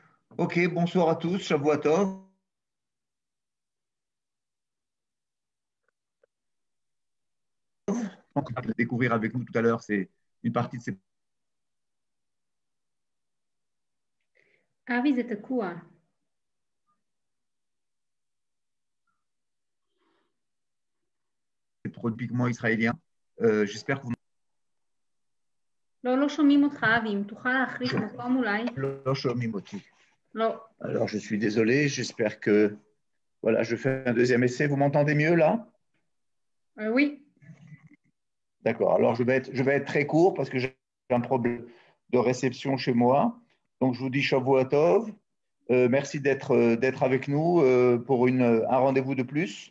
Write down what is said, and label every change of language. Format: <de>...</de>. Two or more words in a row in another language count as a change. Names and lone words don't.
<fr>Ok, bonsoir à tous,</fr> <he>שבוע טוב.</he> <fr>Donc, on va découvrir avec nous tout à l'heure, c'est une partie de</fr> <he>אבי, זה תקוע.</he> <fr>ces produits pigments israéliens. J'espère que vous</fr> <he>לא שומעים אותך, אבי. אם תוכל להחליף מקום אולי. לא שומעים אותי. לא.</he> <fr>Alors, je suis désolé, j'espère que voilà, je fais un deuxième essai. Vous m'entendez mieux là? Oui. D'accord. Alors, je vais être très court parce que j'ai un problème de réception chez moi. Donc, je vous dis</fr> <he>שבוע טוב.</he> <fr>Merci d'être avec nous pour un rendez-vous de plus.</fr>